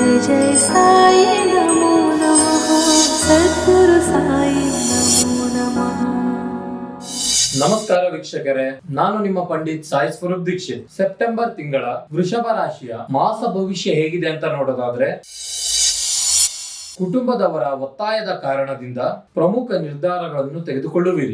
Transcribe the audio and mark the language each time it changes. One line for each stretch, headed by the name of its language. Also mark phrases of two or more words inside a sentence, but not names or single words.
Sanskrit: जय साई नमो नमः सद्गुरु साई नमो नमः।
Kannada: ನಮಸ್ಕಾರ ವೀಕ್ಷಕರೇ, ನಾನು ನಿಮ್ಮ ಪಂಡಿತ್ ಸಾಯಿ ಸ್ವರೂಪ್ ದೀಕ್ಷಿತ್. ಸೆಪ್ಟೆಂಬರ್ ತಿಂಗಳ ವೃಷಭ ರಾಶಿಯ ಮಾಸ ಭವಿಷ್ಯ ಹೇಗಿದೆ ಅಂತ ನೋಡೋದಾದ್ರೆ, ಕುಟುಂಬದವರ ಒತ್ತಾಯದ ಕಾರಣದಿಂದ ಪ್ರಮುಖ ನಿರ್ಧಾರಗಳನ್ನು ತೆಗೆದುಕೊಳ್ಳುವಿರಿ.